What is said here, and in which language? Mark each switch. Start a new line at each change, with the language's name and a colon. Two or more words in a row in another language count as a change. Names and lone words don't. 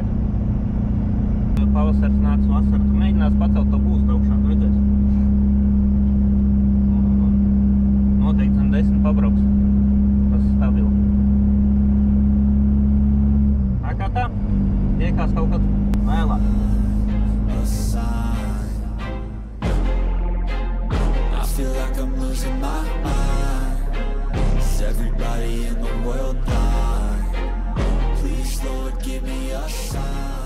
Latvian: Pavasars nāks vasara, tu mēģinās pacelt to būstu augšā, tu redzēsi. Noteikti zem 10 pabrauks. Tas ir stabili. Tā kā tā, tiekās kaut kad vēlāk.
English: I feel like I'm losing my mind. Is everybody in the world blind? Please, Lord, give me a sign.